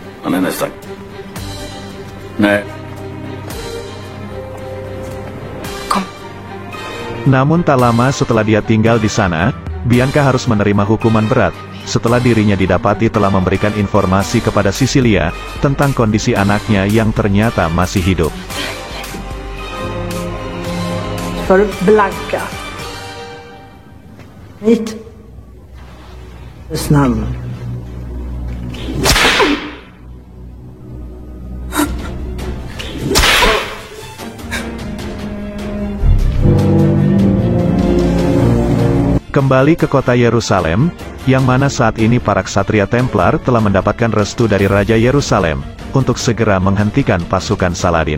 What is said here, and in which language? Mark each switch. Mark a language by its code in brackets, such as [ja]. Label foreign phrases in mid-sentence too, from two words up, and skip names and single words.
[id] Namun tak lama setelah dia tinggal di sana, Bianca harus menerima hukuman berat, setelah dirinya didapati telah memberikan informasi kepada Sisilia tentang kondisi anaknya yang ternyata masih hidup. [sv] För Blanka. Hit. Snabbt. [id] Kembali ke kota Yerusalem, yang mana saat ini para ksatria Templar telah mendapatkan restu dari Raja Yerusalem untuk segera menghentikan pasukan Saladin.